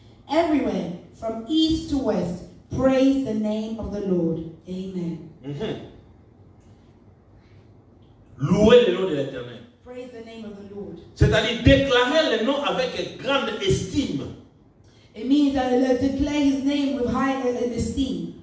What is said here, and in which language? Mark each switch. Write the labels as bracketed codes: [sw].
[en] Everywhere, from east to west, praise the name of the Lord. Amen. [fr] Louez le nom de l'Éternel. [en] Praise the name of the Lord. [fr] C'est-à-dire déclarer le nom avec grande estime. [en] It means that declare his name with high esteem.